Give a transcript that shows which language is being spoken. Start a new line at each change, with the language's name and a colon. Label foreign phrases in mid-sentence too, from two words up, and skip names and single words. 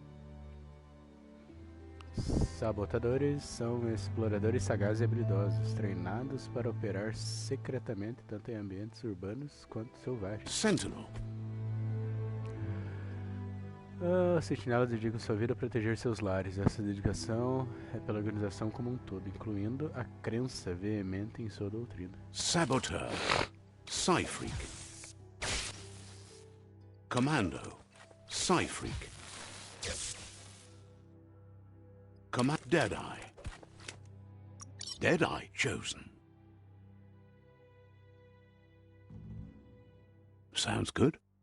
Portuguese: Sabotadores são exploradores sagazes e habilidosos, treinados para operar secretamente tanto em ambientes urbanos quanto selvagens. Sentinel. Sentinelas dedicam sua vida a proteger seus lares. Essa dedicação é pela organização como um todo, incluindo a crença veemente em sua doutrina. Saboteur. Psyfreak. Commando. Psyfreak. Deadeye.
English: Deadeye chosen. Sounds good.